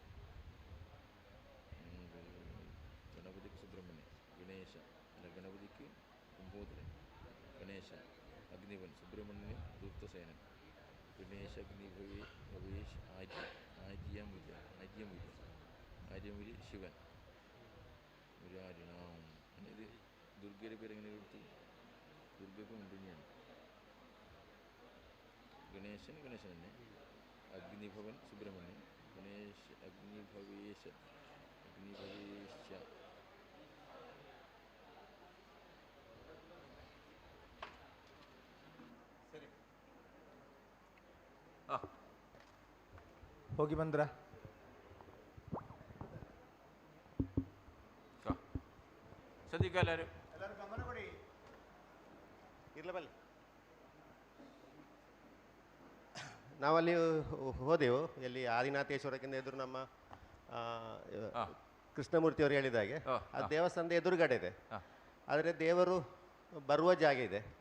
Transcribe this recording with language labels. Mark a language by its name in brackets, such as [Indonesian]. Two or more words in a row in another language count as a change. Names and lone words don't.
[Malayalam] ഗണപതിക്ക് സുബ്രഹ്മണ്യൻ, ഗണേശ അല്ല, ഗണപതിക്ക് കുംഭോദരൻ, ഗണേശ അഗ്നിവൻ, സുബ്രഹ്മണ്യന് ദുർത്തസേനൻ, ഗണേശ അഗ്നിഭവേഷ് ആര്യമുരി ശിവൻ മുരാരിണാം. ഇത് ദുർഗയുടെ പേര് എങ്ങനെ കൊടുത്തു? ദുർഗക്ക് മുണ്ടിനിയാണ്. ഗണേശൻ തന്നെ, അഗ്നിഭവൻ സുബ്രഹ്മണ്യൻ, ഗണേശ അഗ്നിഭവേശ [Kannada] ಹೋಗಿ ಬಂದ್ರ? [Malayalam] ശ്രദ്ധിക്കുക എല്ലാവരും. [Kannada] ಗಮನ ಕೊಡಿ. ಇರ್ಲಬಲ್ಲ, ನಾವಲ್ಲಿ ಹೋದೆವು. ಎಲ್ಲಿ ಆದಿನಾಥೇಶ್ವರಕ್ಕಿಂತ ಎದುರು ನಮ್ಮ ಕೃಷ್ಣಮೂರ್ತಿಯವರು ಹೇಳಿದ ಹಾಗೆ ಆ ದೇವಸ್ಥಾನದ ಎದುರುಗಡೆ ಇದೆ. ಆದರೆ ದೇವರು ಬರುವ ಜಾಗ ಇದೆ.